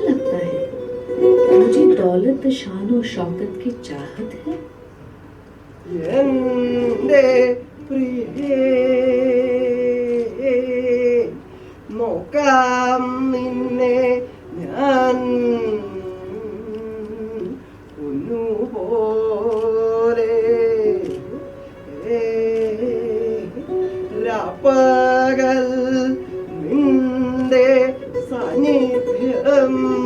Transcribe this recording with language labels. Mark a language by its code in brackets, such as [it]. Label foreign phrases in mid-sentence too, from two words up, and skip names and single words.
[hi] लगता है मुझे दौलत शान और शौकत की चाहत है। [ml] എന്റെ പ്രിയേ നോക്കാം നിന്നെ ഞാൻ ഒന്നുപോലെ രാപ്പകൽ നിന്റെ സാന്നിധ്യം